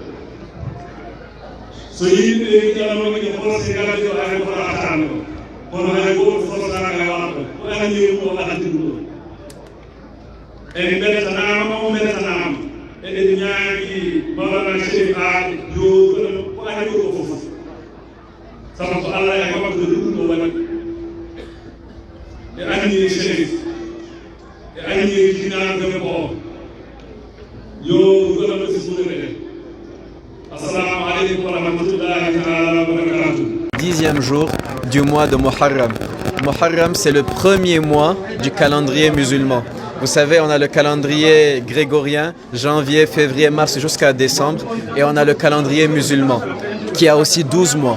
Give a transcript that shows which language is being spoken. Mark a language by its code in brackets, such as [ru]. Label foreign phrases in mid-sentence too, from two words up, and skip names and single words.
[ff] so yimɓe ƴalamaɓe forcé galade o hay koto attano ɗo kono hay goto fof saaka waɗo ko andi mum o addi ɗum ɗo en beltanama o beltanama eɗen ñaagi mawlana chérif aade yo ko ari ɗo ko fof sabu ko Allah e makko ɗum ɗo waɗi e anni chérif e anni jinaɓe ko o yo goɗɗo sismude ɗen [ar] السلام عليكم ورحمة الله تعالى وبركاته. [fr] 10e jour du mois de Muharram. Muharram, c'est le premier mois du calendrier musulman. Vous savez, on a le calendrier grégorien, janvier, février, mars jusqu'à décembre, et on a le calendrier musulman, qui a aussi 12 mois.